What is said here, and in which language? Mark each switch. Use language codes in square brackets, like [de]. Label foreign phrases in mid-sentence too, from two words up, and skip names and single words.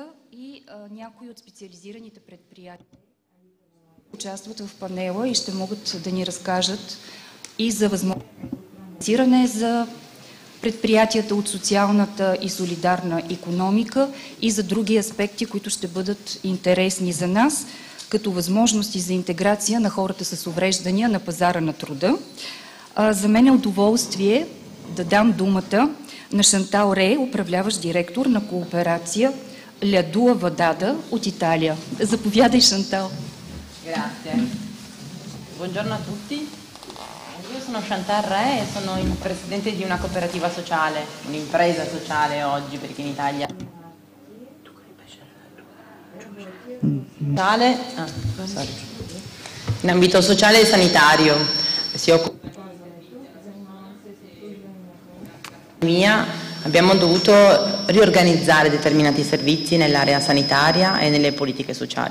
[bg] и някои от специализираните предприятия участват в панела и ще могат да ни разкажат и за възможността за предприятията от социалната и солидарна икономика и за други аспекти, които ще бъдат интересни за нас, като възможности за интеграция на хората с увреждания на пазара на труда. За мен е удоволствие да дам думата на Шантал Ре, управляващ директор на кооперация Лядула Вадада от Италия. Заповядай, Шантал. [it] Grazie. Buongiorno a tutti. Io sono Chantal Re e sono il presidente di una cooperativa sociale, un'impresa sociale oggi, perché in Italia in ambito sociale e sanitario si occupa abbiamo dovuto riorganizzare determinati servizi nell'area sanitaria e nelle politiche sociali.